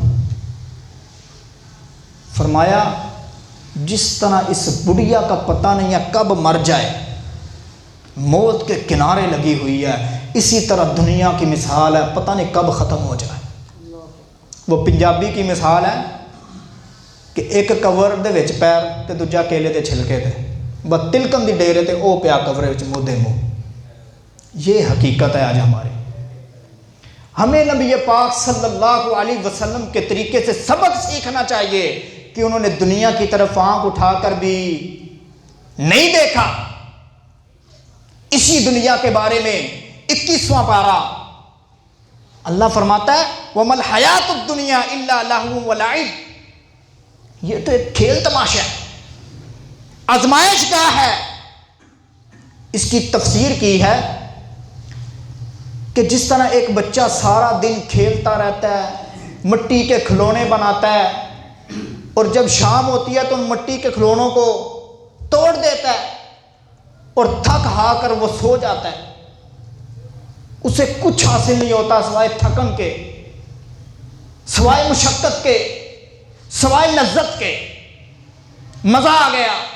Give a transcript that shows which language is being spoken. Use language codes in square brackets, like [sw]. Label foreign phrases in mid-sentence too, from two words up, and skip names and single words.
[ur] فرمایا جس طرح اس بڑھیا کا پتہ نہیں ہے کب مر جائے، موت کے کنارے لگی ہوئی ہے، اسی طرح دنیا کی مثال ہے، پتہ نہیں کب ختم ہو جائے۔ وہ پنجابی کی مثال ہے کہ [pa] ایک کور دے وچ پیر تے دوجا کیلے دے چھلکے تے، بس تلکن دی ڈیرے تے او پیا کورے وچ منہ دے منہ۔ [ur] یہ حقیقت ہے آج ہماری۔ ہمیں نبی پاک [ar] صلی اللہ علیہ وسلم [ur] کے طریقے سے سبق سیکھنا چاہیے کہ انہوں نے دنیا کی طرف آنکھ اٹھا کر بھی نہیں دیکھا۔ اسی دنیا کے بارے میں 21واں پارہ اللہ فرماتا ہے [ar] وَمَا الْحَيَاةُ الدُّنْيَا إِلَّا لَهْوٌ وَلَعِبٌ، [ur] یہ تو ایک کھیل تماشا ہے، آزمائش گاہ ہے۔ اس کی تفسیر کی ہے کہ جس طرح ایک بچہ سارا دن کھیلتا رہتا ہے، مٹی کے کھلونے بناتا ہے، اور جب شام ہوتی ہے تو ان مٹی کے کھلونوں کو توڑ دیتا ہے اور تھک ہا کر وہ سو جاتا ہے، اسے کچھ حاصل نہیں ہوتا سوائے تھکن کے، سوائے مشقت کے، سوائے لذت کے، مزہ آ گیا۔